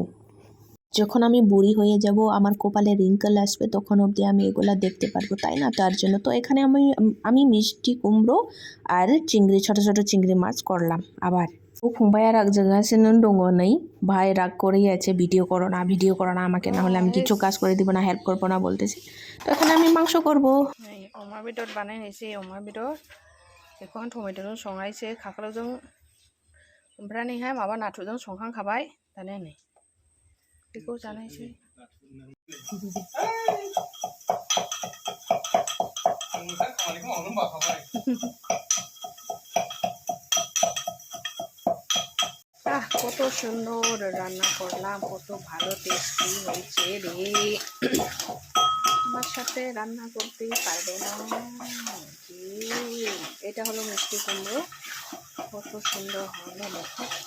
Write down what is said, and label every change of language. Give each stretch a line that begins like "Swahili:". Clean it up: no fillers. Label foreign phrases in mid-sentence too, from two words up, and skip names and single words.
Bangla: যখন আমি বুড়ি হয়ে যাব, আমার কপালে রিঙ্কেল আসবে, তখন অবধি আমি এগুলা দেখতে পারবো, তাই না? তার জন্য তো এখানে আমি মিষ্টি কুমড়ো আর চিংড়ি, ছোট ছোট চিংড়ি মাছ করলাম। আবার ও ফোনবাইয়া রাগ জায়গাছেন দङ নেই, ভাই রাগ করেই আছে, ভিডিও করো না আমাকে, না হলে আমি কিছু কাজ করে দিব না, হেল্প করবো না বলতেছে। তো এখানে আমি মাংস করবো।
Bodo: अमा बेदर बानायनोसै अमा बेदर बेखौ आं टमेट'जों संनायसै खाख्लावजों ओमफ्राय नैहाय माबा नाथुरजों संखांखाबाय दानिया नै बेखौ जानायसै।
Bangla: কত সুন্দর রান্না করলাম, কত ভালো টেস্টি হয়েছে রে। আমার সাথে রান্না করতেই পারবে না। এটা হলো মিষ্টি কুমড়ো, কত সুন্দর হলো দেখো।